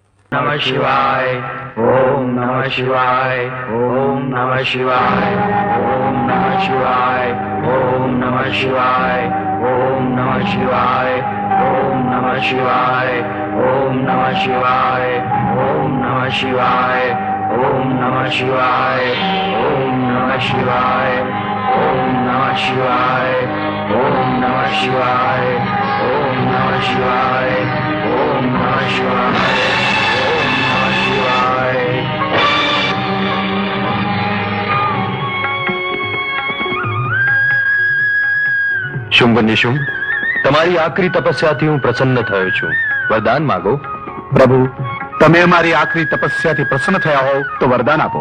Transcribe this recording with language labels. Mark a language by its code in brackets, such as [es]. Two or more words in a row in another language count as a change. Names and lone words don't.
[sa] नमः शिवाय ओम नमः शिवाय ओम नमः शिवाय ओम नमः शिवाय ओम नमः शिवाय ओम नमः शिवाय ओम नमः शिवाय ओम नमः शिवाय ओम नमः शिवाय ओम नमः शिवाय ओम नमः शिवाय ओम नमः शिवाय ओम नमः शिवाय ओम नमः शिवाय ओम नमः शिवाय [gu] શુંભ નિશુંભ, તમારી આકરી તપસ્યાથી હું પ્રસન્ન થયો છું. વરદાન માગો. પ્રભુ, તમે અમારી આકરી તપસ્યાથી પ્રસન્ન થયા હોવ તો વરદાન આપો.